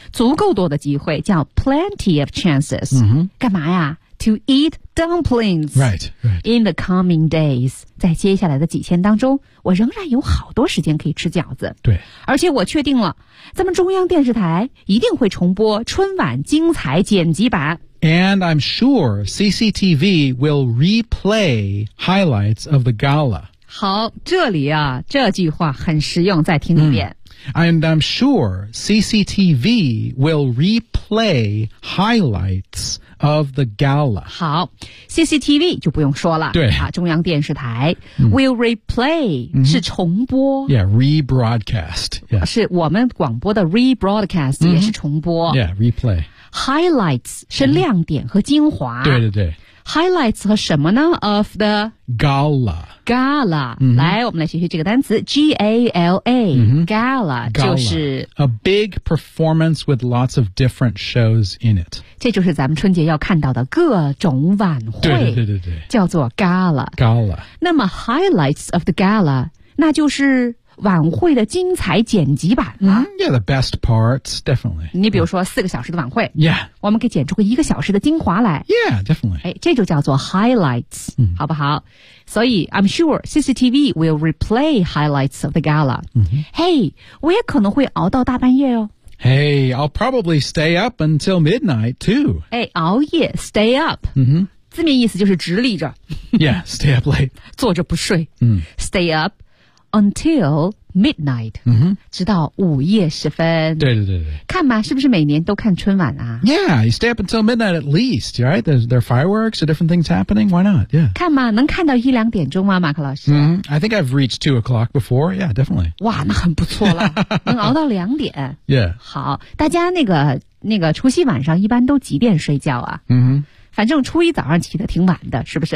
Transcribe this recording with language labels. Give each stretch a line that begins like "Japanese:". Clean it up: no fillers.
Chinese: 足够多的机会叫 plenty of chances.、 Mm-hmm. 干嘛呀
English: ?To eat dumplings. Right, right. In the coming days.
Chinese: 在接下来的几天当中我仍然有好多时间可以吃饺子。对。而且我确定了咱们中央电视台一定会重播春晚精彩剪辑版。
English: And I'm sure CCTV will replay highlights of the gala.
Chinese: 好这里啊这句话很实用再听一遍。 Mm.
English: And I'm sure CCTV will replay highlights of the gala.
Chinese: 好 ,CCTV 就不用说了。对。啊、中央电视台、mm. will replay、mm-hmm. 是重播。
English: Yeah, rebroadcast.、Yeah.
Chinese: 是我们广播的 rebroadcast、mm-hmm. 也是重播。
English: Yeah, replay.
Chinese: Highlights 是亮点和精华。 Mm. 对对对。 Highlights 和什么呢 ?of the
English: gala. Gala.、 Mm-hmm.
Chinese: 来我们来学习这个单词 ,G-A-L-A,、 mm-hmm. gala, 就是。
English: A big performance with lots of different shows in it.
Chinese: 这就是咱们春节要看到的各种晚会。对对对对对。叫做 gala。
English: Gala。
Chinese: 那么
English: highlights of the gala,
Chinese: 那就是晚会的精彩剪辑版、啊
English: mm, Yeah, the best parts, definitely.
Chinese: 你比如说四个小时的晚会
English: Yeah.
Chinese: 我们可以剪出个一个小时的精华来
English: Yeah, definitely.
Chinese: 哎，这就叫做 highlights,、 mm. 好不好？所以
English: I'm sure CCTV will replay highlights of the gala.、 Mm-hmm.
Chinese: Hey, 我也可能会熬到大半夜哦。
English: Hey, I'll probably stay up until midnight, too.
Chinese: 哎，熬夜 stay up. Mm-hmm. 字面意思就是直立着。
English: Yeah, stay up late.
Chinese: 坐着不睡。嗯、
English: mm. Stay up. Until midnight,、 mm-hmm.
Chinese: 直到午夜时分。对对对对。看吧，是不是每年都看春晚啊
English: ？Yeah, you stay up until midnight at least, right? There are fireworks, are different things happening. Why not? Yeah.
Chinese: 看吧，能看到一两点钟吗，马克老师、
English: mm-hmm. ？I think I've reached 2 o'clock before. Yeah, definitely.
Chinese: 哇，那很不错了，能熬到两点。
English: Yeah.
Chinese: 好，大家那个除夕晚上一般都几点睡觉啊？嗯、mm-hmm.。反正初一早上起得挺晚的，是不是